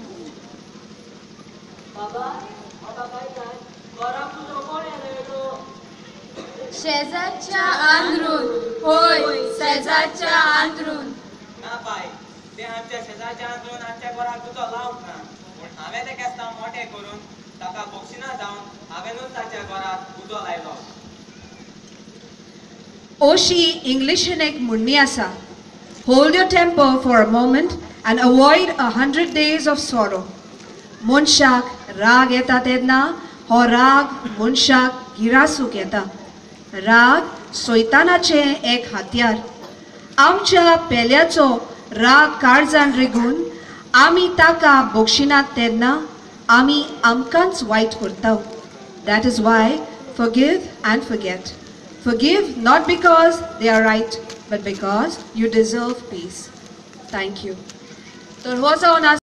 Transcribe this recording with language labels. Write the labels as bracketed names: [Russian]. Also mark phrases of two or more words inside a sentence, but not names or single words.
[Konkani] शेजारच्या आंध्रून, होय शेजारच्या आंध्रून. ना बाय, ते आमच्या शेजारच्या आंदोलन आमच्या घराक उजो लावंक ना, पूण हांवें ते केस्ता मोठे करून ताका बक्षिना जावन हांवेनूच ताच्या घराक उजो लायलो. ओशी इंग्लिशीन एक म्हणणी आसा, [English] hold your temper for a moment and avoid 100 days of sorrow. [Konkani] मनशाक राग येता तेन्ना हो राग मनशाक गिरासूक येता. राग सैतानाचे एक हात्यार. आमच्या पेल्याचो राग काळजान रिगून आमी ताका बक्षिनात तेन्ना आमी आमकांच वायट करता. [English] that is why forgive and forget. Forgive not because they are right, but because you deserve peace. Thank you. [Konkani] तर हो जावन